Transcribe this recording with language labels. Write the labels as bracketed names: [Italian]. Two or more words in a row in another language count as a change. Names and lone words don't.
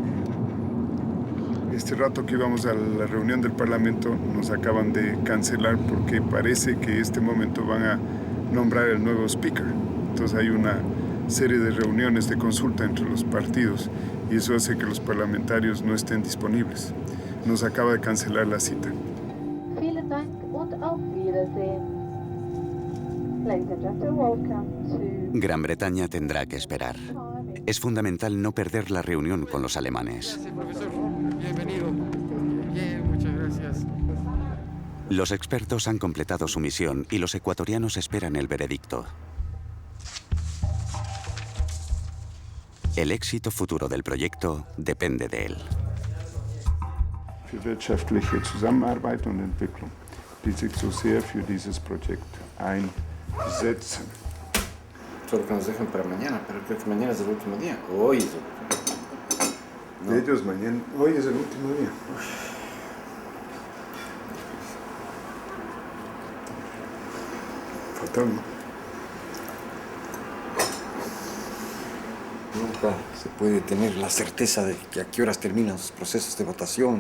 [Spanish] Este rato que íbamos a la reunión del Parlamento nos acaban de cancelar porque parece que este momento van a nombrar el nuevo speaker. Entonces hay una serie de reuniones de consulta entre los partidos y eso hace que los parlamentarios no estén disponibles. Nos acaba de cancelar la cita. [German] Vielen Dank und auf Wiedersehen. [English] Ladies and gentlemen, welcome to... [Spanish] Gran Bretaña tendrá que esperar. Es fundamental no perder la reunión con los alemanes. Gracias, profesor. Bienvenido. Bien, muchas gracias. Los expertos han completado su misión y los ecuatorianos esperan el veredicto. El éxito futuro del proyecto depende de él. [German] Für wirtschaftliche Zusammenarbeit und Entwicklung, die sich so sehr für dieses Projekt einsetzen. [Spanish] Solo que nos dejan para mañana, pero creo que mañana es el último día. Hoy es el último día. No. De ellos mañana, hoy es el último día. Fatal, ¿no? Nunca se puede tener la certeza de que a qué horas terminan los procesos de votación.